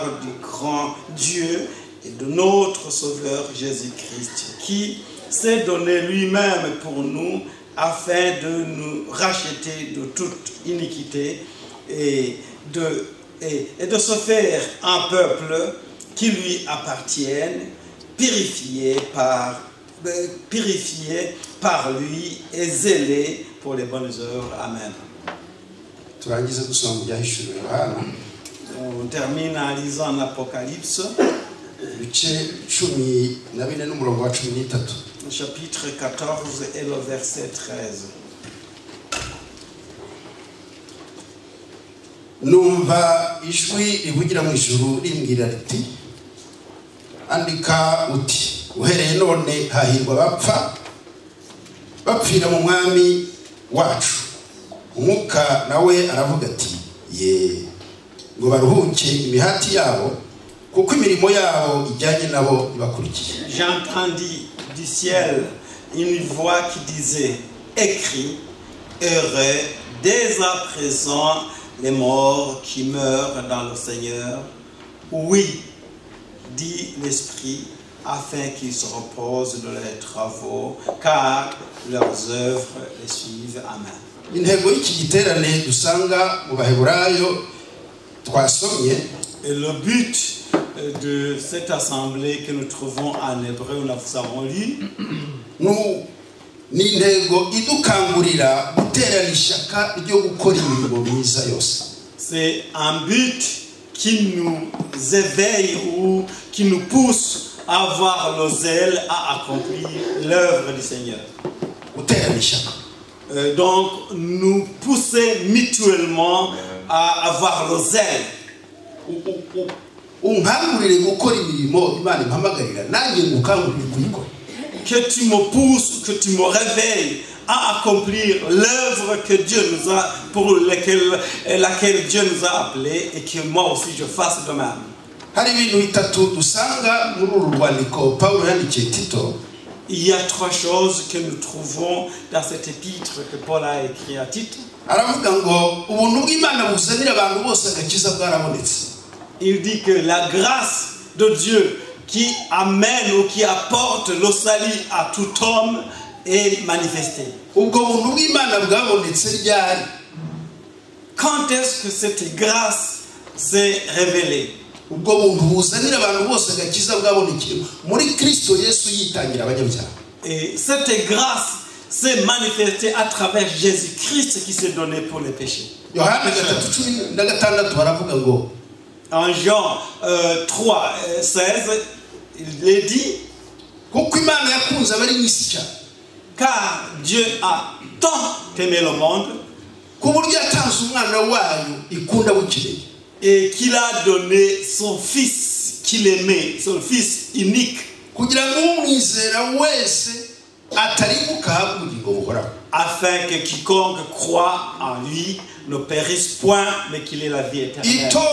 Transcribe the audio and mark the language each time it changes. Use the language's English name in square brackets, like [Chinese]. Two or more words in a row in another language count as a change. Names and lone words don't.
[French] du grand Dieu et de notre Sauveur Jésus-Christ, qui s'est donné lui-même pour nous afin de nous racheter de toute iniquité et de se faire un peuple qui lui appartienne, purifié par purifiés par lui et zélés pour les bonnes œuvres. Amen. [Kinyarwanda] turangize gusoma mu byahishuriwe Yohana [French] On termine en lisant l'Apocalypse, [Kinyarwanda] ibice 14 n'umurongo wa 13. [French] chapitre 14 et le verset 13. [Kinyarwanda] Numva ijwi rivugira mu ijuru rimbwira riti andika uti uhereye none hahirwa bapfira mu mwami wacu. Umwuka nawe aravuga ati ye ngo baruhuke imihati yabo kuko imirimo yabo ijyanye nabo ibakurikiye. [French] J'entendis du ciel une voix qui disait: écris, heureux dès à présent les morts qui meurent dans le Seigneur. Oui, dit l'Esprit, afin qu'ils se reposent de leurs travaux, car leurs œuvres les suivent. Amen. [Kinyarwanda] Intego y'iki giterane dusanga mu Baheburayo twasomye. [French] Et le but de cette assemblée que nous trouvons en hébreu, nous avons lu, [Kinyarwanda] ni intego idukangurira guterana ishyaka ryo gukora imirimo myiza yose. [French] C'est un but qui nous éveille ou qui nous pousse à avoir le zèle à accomplir l'œuvre du Seigneur. [Kinyarwanda] Guterana ishyaka. [French] Donc nous pousser mutuellement à avoir le zèle. [Kinyarwanda] Unkangurire gukora imirimo Imana impamagarira nanjye ngukangurire kuyikora. [French] Que tu me pousses, que tu me réveilles à accomplir l'œuvre que Dieu nous a, pour laquelle Dieu nous a appelés, et que moi aussi je fasse de même. [Kinyarwanda] Hari ibintu bitatu dusanga muri uru rwandiko Pawulo yandikiye Tito. [French] Il y a trois choses que nous trouvons dans cet épître que Paul a écrit à Tite. [Kinyarwanda] Aravuga ngo ubuntu bw'Imana buzanira abantu bose agakiza bwarabonetse. [French] Il dit que la grâce de Dieu qui amène ou qui apporte le salut à tout homme est manifestée. [Kinyarwanda] Ubwo buntu bw'Imana bwabonetse ryari? [French] Quand est-ce que cette grâce s'est révélée? [Kinyarwanda] Ubwo buntu buzanira abantu bose agakiza bwabonekeye muri Kristo Yesu yitangira abanyabyaha. [French] Et cette grâce s'est manifestée à travers Jésus-Christ qui s'est donné pour les péchés. [Kinyarwanda] Yohana 3:16 baravuga ngo [French] en Jean 3:16, il est dit: car Dieu a tant aimé le monde et qu'il a donné son Fils qu'il aimait, son Fils unique, afin que quiconque croit en lui ne périsse point, mais qu'il ait la vie éternelle.